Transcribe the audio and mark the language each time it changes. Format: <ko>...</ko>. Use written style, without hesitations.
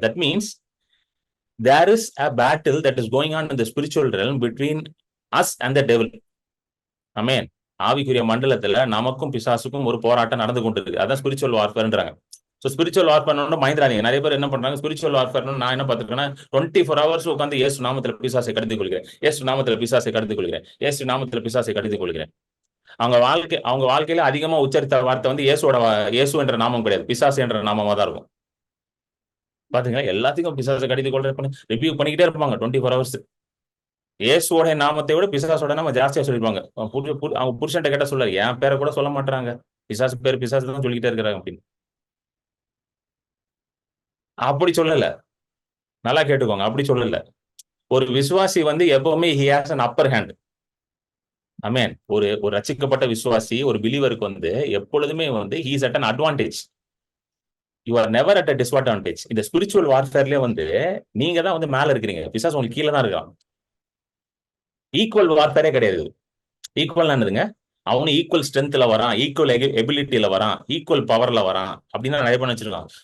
<en>That means there is a battle that is going on in the spiritual realm between us and the devil. Amen.</en> <ta>ஆவிக்குரிய மண்டலத்துல நமக்கும் பிசாசுக்கும் ஒரு போராட்டம் நடந்து கொண்டு இருக்கு. அதான் ஸ்பிரிச்சுவல் வார்ஃபேர்ன்றாங்க. So spiritual warfare பயந்துறாங்க. நிறைய பேர் என்ன பண்றாங்க, ஸ்பிரிச்சுவல் வார்ஃபேர் நான் என்ன பார்த்துருக்கேன்னா, 24 hours உட்காந்து இயேசு நாமத்துல பிசாசை கடத்திக் கொள்கிறேன், இயேசு நாமத்துல பிசாசை கடத்திக் கொள்கிறேன், இயேசு நாமத்துல பிசாசை கடத்திக் கொள்கிறேன். அவங்க வாழ்க்கையில அதிகமா உச்சரித்த வார்த்தை வந்து இயேசு என்ற நாமம் கிடையாது, பிசாசு என்ற நாமமா தான் இருக்கும். பாத்தீங்களா? எல்லாத்துக்கும் பிசாசை கடத்திக் கொள்ற ரிவ்யூ பண்ணிக்கிட்டே இருப்பாங்க 24 hours. இயேசுவோட நாமத்தை விட பிசாசோட நாம ஜாஸ்தியா சொல்லிருப்பாங்க. அவங்க புருஷன்ட்ட கேட்ட சொல்ல, என் பேரை கூட சொல்ல மாட்டாங்க, பிசாசு பேர் பிசாசு தான் சொல்லிக்கிட்டே இருக்கிறாங்க அப்படின்னு. அப்படி சொல்லல, நல்லா கேட்டுக்கோங்க, அப்படி சொல்லல. ஒரு விசுவாசி வந்து எப்பவுமே</ta> <en>he has an upper hand.</en> <ta>ஆமென். ஒரு ரட்சிக்கப்பட்ட விசுவாசி, ஒரு பிலீவருக்கு வந்து எப்பொழுதுமே வந்து</ta> <en>he is at an advantage. You are never at a disadvantage.</en> <ta>இந்த ஸ்பிரிச்சுவல் வார்ஃபேர்லயே வந்து நீங்க தான் வந்து மேல இருக்கிறீங்க, பிசாசு உங்களுக்கு கீழே தான் இருக்கான். ஈக்குவல் வார்ஃபேரே கிடையாது. ஈக்குவல் என்னதுங்க? அவனு ஈக்குவல் ஸ்ட்ரென்த்ல வரான், ஈக்குவல் எபிலிட்டியில வரான், ஈக்குவல் பவர்ல வரான் அப்படின்னு நிறைய பண்ண வச்சிருக்கான்.</ta>